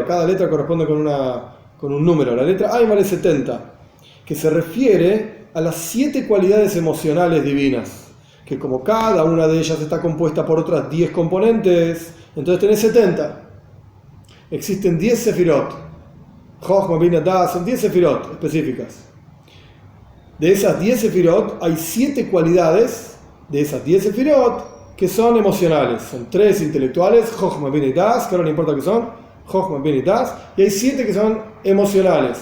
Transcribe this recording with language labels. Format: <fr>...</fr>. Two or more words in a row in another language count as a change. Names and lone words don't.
<es>Cada letra corresponde con un número. La letra Ain vale 70, que se refiere a las 7 cualidades emocionales divinas, que como cada una de ellas está compuesta por otras 10 componentes, entonces tenés 70. Existen 10 sefirot. Chochma, Bina, Das, son 10 sefirot específicas. De esas 10 sefirot hay 7 cualidades de esas 10 sefirot que son emocionales. Son 3 intelectuales, Chochma, Bina y Das, que ahora no importa qué son, Chochma, Bina y Das, y hay 7 que son emocionales.</es>